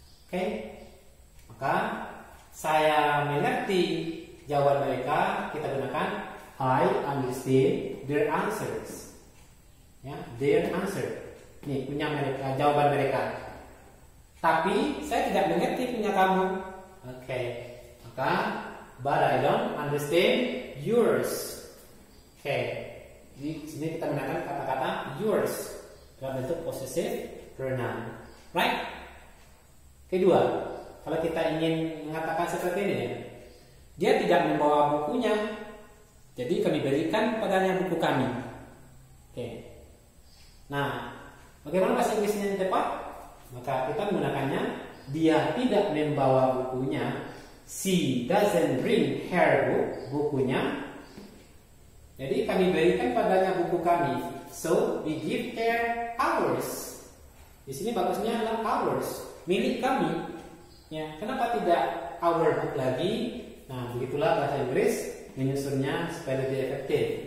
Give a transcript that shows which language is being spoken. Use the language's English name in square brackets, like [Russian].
[Indonesian] Oke, maka saya mengerti jawaban mereka, kita gunakan I understand their answers. Ya, their answer. Nih punya mereka, jawaban mereka. Tapi saya tidak mengerti punya kamu. [English] Oke, maka but I don't understand yours. [Indonesian] Oke, di sini kita gunakan kata-kata yours dalam bentuk possessive pronoun. Right? Kedua, kalau kita ingin mengatakan seperti ini, dia tidak membawa bukunya, jadi kami berikan padanya buku kami. Oke. Nah, bagaimana bahasa Inggrisnya yang tepat? Maka kita menggunakannya, dia tidak membawa bukunya. [English] She doesn't bring her book, bukunya. [Indonesian] Jadi kami berikan padanya buku kami. So we give her ours. Di sini bagusnya adalah ours, milik kami. Ya, kenapa tidak our book lagi? Nah, begitulah bahasa Inggris menyusunnya supaya lebih efektif.